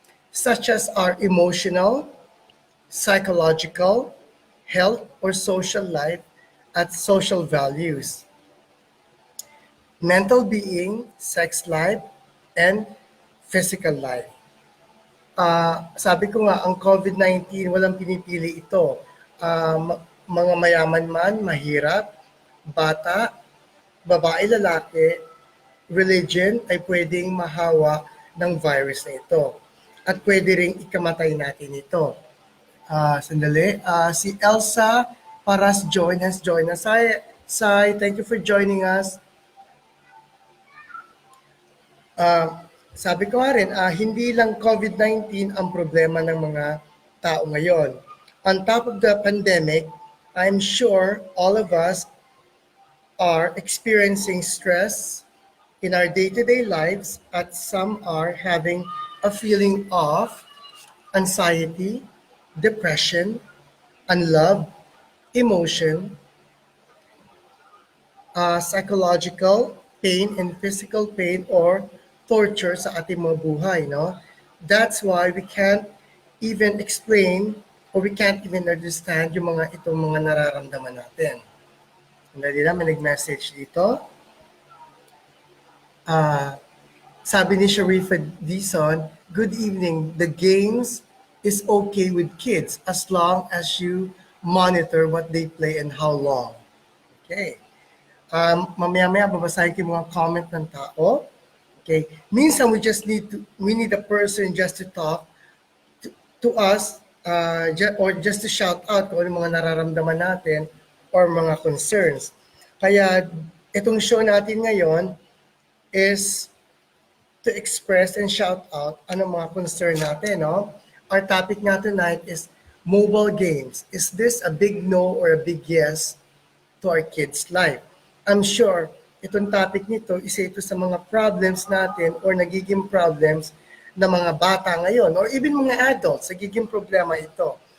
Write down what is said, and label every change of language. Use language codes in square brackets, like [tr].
[en] Such as our emotional, psychological, health, or social life at social values, mental being, sex life, and physical life. [tl] Sabi ko nga, ang COVID-19, walang pinipili ito. Mga mayaman man, mahirap, bata, babae, lalaki, religion ay pwedeng mahawa ng virus na ito. At pwede ring ikamatay natin ito. Sandali. [en] Si Elsa Paras join us. Hi, Sai, thank you for joining us. [tl] Sabi ko nga rin, hindi lang COVID-19 ang problema ng mga tao ngayon. [en] On top of the pandemic, I'm sure all of us are experiencing stress in our day-to-day lives at some are having a feeling of anxiety, depression, unlove, emotion, psychological pain and physical pain or torture [tl] sa ating mga buhay, [en] no? That's why we can't even explain or we can't even understand [tl] yung itong mga nararamdaman natin. Sandali lang, may nag-message dito. Sabi ni [en] Sharifa Dison, good evening. The games is okay with kids as long as you monitor what they play and how long. Okay. [tl] Mamaya-maya babasahin ko yung mga comment ng tao. [en] Okay. Minsan we need a person just to talk to us or just to shout out [tl] kung ano mga nararamdaman natin [en] or mga concerns. [tl] Kaya itong show natin ngayon is [en] to express and shout out [tl] ano mga concern natin, no? [en] Our topic na tonight is mobile games. Is this a big no or a big yes to our kids' life? [tl] I'm sure itong topic nito, isa ito sa mga problems natin or nagiging problems ng mga bata ngayon or even mga adults, nagiging problema ito.